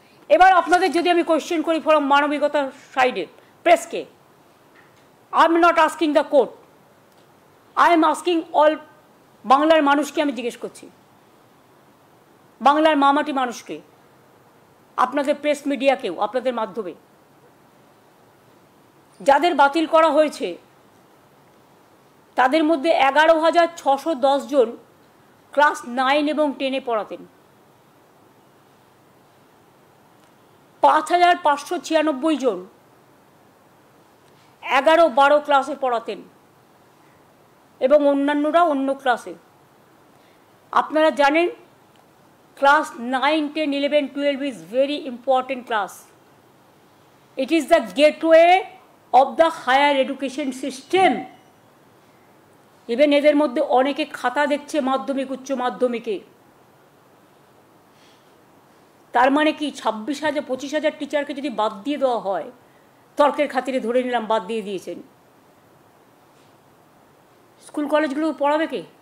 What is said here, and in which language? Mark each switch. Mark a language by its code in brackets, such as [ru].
[bn] এবার আপনাদের যদি আমি কোয়েশ্চেন করি ফ্রম মানবিকতার সাইডে প্রেসকে, [en] I am not asking the court, I am asking [bn] all বাংলার মানুষকে আমি জিজ্ঞেস করছি, বাংলার মামাটি মানুষকে, আপনাদের প্রেস মিডিয়াকেও, আপনাদের মাধ্যমে যাদের বাতিল করা হয়েছে তাদের মধ্যে 11,610 জন ক্লাস 9 এবং 10-এ পড়াতেন। 5,596 জন 11-12 ক্লাসে পড়াতেন এবং অন্যান্যরা অন্য ক্লাসে। আপনারা জানেন [en] Class 9, 10, 11, 12 is very important class. It is the gateway of the higher education system. [bn] Even এদের মধ্যে অনেকে খাতা দেখছে মাধ্যমিক উচ্চ মাধ্যমিকে। তার মানে কি 26,000-25,000 টিচারকে যদি বাদ দিয়ে দেওয়া হয়, তর্কের খাতিরে ধরে নিলাম বাদ দিয়ে দিয়েছেন, স্কুল কলেজগুলো পড়াবে কে?